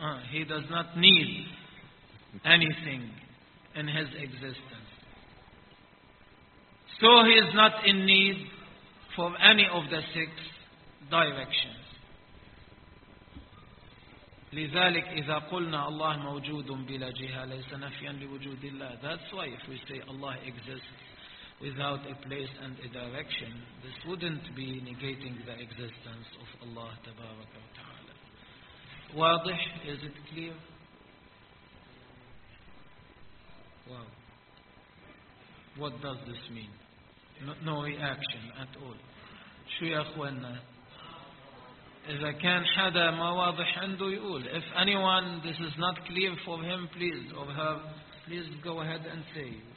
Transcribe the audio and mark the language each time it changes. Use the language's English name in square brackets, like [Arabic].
[English] He does not need anything in his existence. So he is not in need for any of the six directions. [Arabic] لذلك إذا قلنا الله موجود بلا جهة ليس نفيا لوجود الله. [English] That's why if we say Allah exists without a place and a direction, this wouldn't be negating the existence of Allah [Arabic] تبارك وتعالى. واضح؟ [English] Is it clear? Wow. What does this mean? No reaction at all. [Arabic] شو يا أخوانا؟ إذا كان حدا ما واضح عنده يقول. [English] If anyone this is not clear for him, please or her, please go ahead and say.